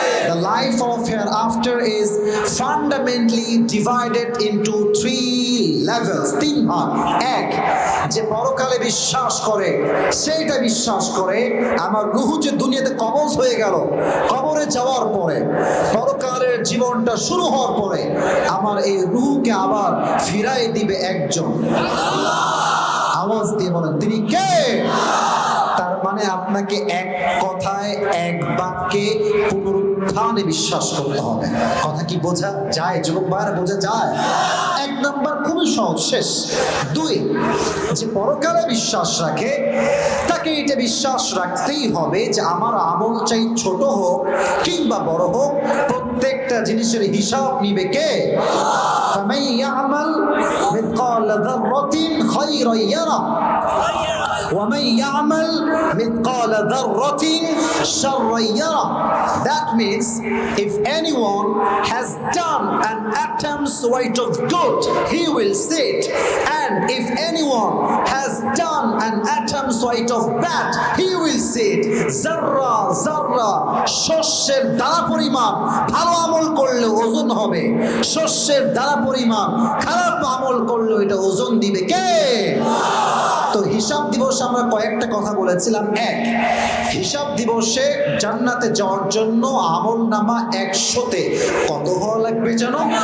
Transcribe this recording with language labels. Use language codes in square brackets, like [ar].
[en] The life of hereafter is fundamentally divided into 3 levels, [bn] 3 ভাগ। এক, যে পরকালে বিশ্বাস করে, সেইটা বিশ্বাস করে আমার রূহ যে দুনিয়াতে কবজ হয়ে গেল, কবরে যাওয়ার পরে, পরকালের জীবনটা শুরু হওয়ার পরে আমার এই রূহকে আবার ফিরাই দিবে একজন। আওয়াজ দিয়ে বলেন, তিনি কে? তার মানে আপনাকে এক কথায়, এক বাক্যে পুনরুত্থানে বিশ্বাস করতে হবে। কথা কি বোঝা যায় যুবক ভাইরা? বোঝা যায়? 1 নাম্বার খুবই সহজ, শেষ। 2, যে পরকালে বিশ্বাস রাখে তাকে এটা বিশ্বাস রাখতেই হবে যে আমার আমল চাই ছোট হোক কিংবা বড় হোক, প্রত্যেকটা জিনিসের হিসাব নিবে কে? [ar] ফামান ইয়ামাল মিথকাল যাররাতিন খায়রান ইয়ারা وَمَنْ يَعْمَلْ مِثْقَالَ ذَرَّةٍ شَرًّا يَرَهُ. [en] That means if anyone has done an atom's weight of good, he will see it, and if anyone has done an atom's weight of bad, he will see it. [bn] Zarra zarra, শস্যের দানা পরিমাণ ভালো আমল করলে ওজন হবে, শস্যের দানা পরিমাণ খারাপ আমল করলে এটা ওজন দিবে কে? তো হিসাব দিবসে আমরা কয়েকটা কথা বলেছিলাম। 1, হিসাব দিবসে জান্নাতে যাওয়ার জন্য আমল নামা 100তে কত হওয়া লাগবে জানো?